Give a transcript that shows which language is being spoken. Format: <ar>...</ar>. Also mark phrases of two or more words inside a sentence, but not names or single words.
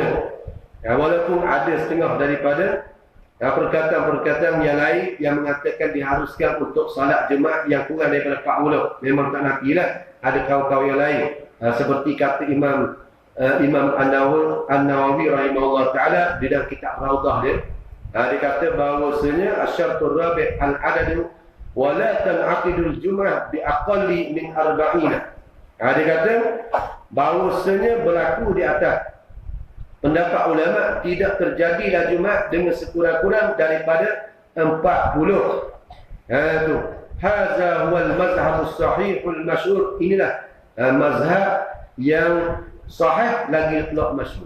<ms>Walaupun ada setengah daripada perkataan-perkataan yang lain yang mengatakan diharuskan untuk salat Jumaat yang kurang daripada 40. Memang tak nafilah. Ada kaum-kaum yang lain. Seperti kata Imam An-Nawawi</ms> <ar>رحمه الله تعالى</ar> <ms>di dalam kitab Raudah dia. Dia kata bahawasanya</ms> <ar>الشرط الرابع العدد ولا تنعقد الجمعة بأقل من أربعين.</ar> <ms>Dia kata bahawasanya berlaku di atas pendapat ulama tidak terjadilah Jumaat dengan sekurang-kurang daripada 40. Itu.</ms> <ar>هذا هو المذهب الصحيح المشهور.</ar> <ms>Inilah mazhab yang sahih lagi telak masyhur.</ms>